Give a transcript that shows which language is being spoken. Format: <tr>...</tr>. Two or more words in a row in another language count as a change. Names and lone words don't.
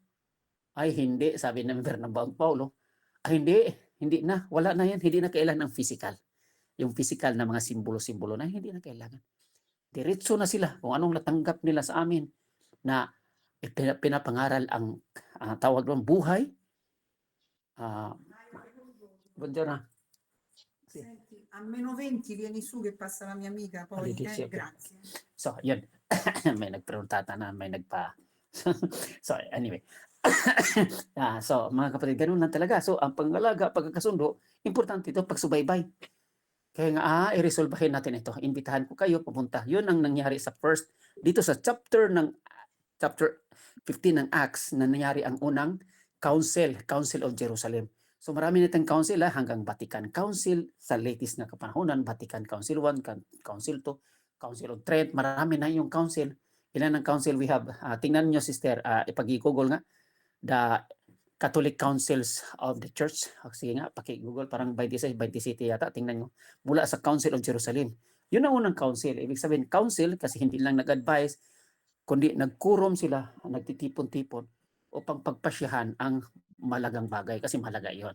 <tl>Ay hindi, sabi ng Bernaba ang Paulo, ay hindi na, wala na yan, hindi na kailangan ng physical. Yung physical na mga simbolo-simbolo na hindi na kailangan. Diretso na sila kung anong natanggap nila sa amin na pinapangaral ang tawag doon buhay.</tl> <it>Buongiorno. Sì. Senti, a -20 vieni su che passa la mia amica, poi, dici, okay. grazie.</it> <tl>So, yun. May nagpreguntata na, may nagpa... so, anyway. So, mga kapatid, ganun lang talaga. So, ang pangalaga, pagkakasundo, importante ito, pagsubaybay. Kaya nga, i-resolvehin natin ito. Imbitahan ko kayo, pumunta. Yun ang nangyari sa dito sa chapter 15 ng Acts, na nangyari ang unang Council of Jerusalem. So marami na tayong council hanggang Vatican Council sa latest na kapanahonan, Vatican Council 1, Council 2, Council of Trent, marami na yung council. Ilan ang council</tl> <en>we have?</en> <tl>Tingnan nyo sister, ipag-i-google nga,</tl> <en>the Catholic Councils of the Church.</en> <tl>Sige nga, paki-google, parang 26, 27 yata, tingnan nyo. Mula sa Council of Jerusalem. Yun ang unang council. Ibig sabihin, council, kasi hindi lang nag-advise, kundi nagkurom sila, nagtitipon-tipon upang pagpasyahan ang malagang bagay kasi mahalaga yon.</tl>